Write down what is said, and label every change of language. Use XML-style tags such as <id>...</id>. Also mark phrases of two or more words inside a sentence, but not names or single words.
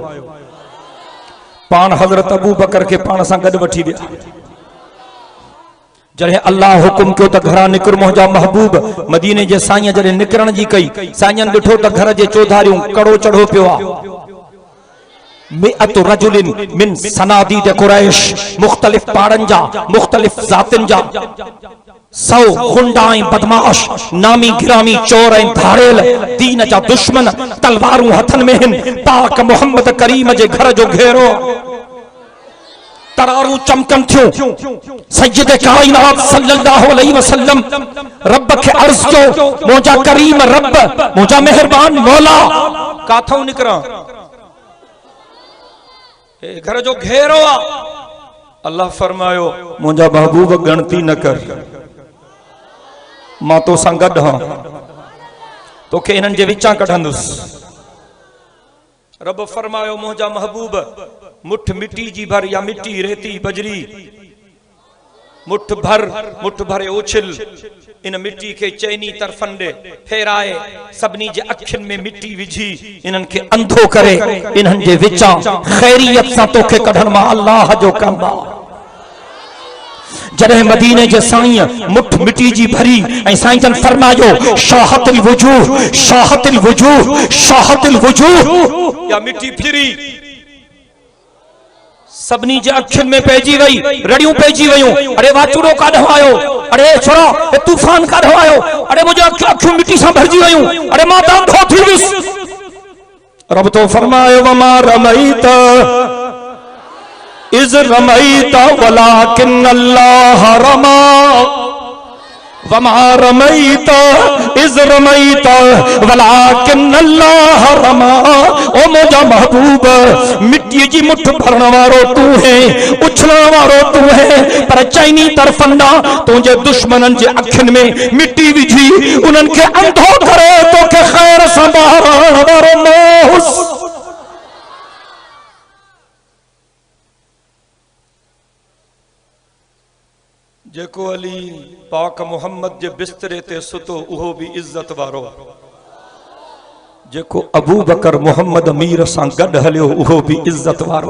<sd>पाण हज़रत अबू बकर खे पाण सां गॾु वठी विया। जॾहिं अल्लाह हुकुम कयो त घरां निकिर मुंहिंजा महबूब मदीने जे साईं जॾहिं निकिरण जी कई साईं जन ॾिठो त घर जे चौधारियूं कड़ो चढ़ो पियो आहे।</sd> <ar>مائة رجل من صناديد قريش,</ar> <sd>मुख्तलिफ पाड़न जा, मुख्तलिफ जातिन जा 100 गुंडाई बदमाश, नामी गिरामी चोर ऐं धाड़ेल, दीन जा दुश्मन, तलवारूं हथन में हिन। पाक मोहम्मद करीम जे घर जो घेरो तरारूं चमकन थियूं। सय्यद कायनात</sd> <ar>صلى الله عليه وسلم</ar> <sd>रब खे अर्ज़ कयो मुंहिंजा करीम रब, मुंहिंजा मेहरबान मौला काथों निकरां। घर जो घेरो आ। अल्लाह फरमायो मुंहिंजा महबूब गणती न कर, मां तो सां गॾु हां, तोखे इन्हनि जे विचां कढंदुसि। रब फरमायो मुंहिंजा महबूब मुठ मिट्टी जी भर या मिट्टी रेती बजरी मुठ भर उछिल, इन मिट्टी के चैनी तरफन दे फेराए, सभनी जे अखियुनि में मिट्टी विझी इन्हनि खे अंधो करे, इन्हनि जे विचां खैरियत सां तोखे कढण मां अल्लाह जो कम आ। जॾहिं मदीने जे साईं मुठ मिट्टी जी भरी ऐं साईं जन फरमायो</sd> <ar>شاهت الوجوه شاهت الوجوه شاهت الوجوه,</ar> <sd>या मिट्टी फिरी सभनी जे अखियुनि में पइजी वई, रड़ियूं पइजी वयूं। अरे वाचूड़ो काढो आयो, अरे छोरा ए तूफान काढो आयो, अरे मुंहिंजो अखियूं मिट्टी सां भरजी वयूं, अरे मां त अंधो थी वियुसि। रब तो फरमायो</sd> <ar>وما رميت إذ رميت ولكن الله رمى، وما رميت إذ رميت ولكن الله رمى.</ar> <sd>ओ मुंहिंजा महबूब मिट्टी जी मुठ भरण वारो तू है, उछलण वारो तू है, पर चैनी तरफंदा तुंहिंजे दुश्मननि जे अखियुनि में मिट्टी विझी उन्हनि खे अंधो करे तोखे खैर सां ॿारण वारो मोहस। जेको अली पाक मोहम्मद जे बिस्तरे ते सुतो उहो भी इज्जत वारो, जेको अबू बकर मोहम्मद अमीर सां गॾु हलियो उहो भी इज्जत वारो।</sd>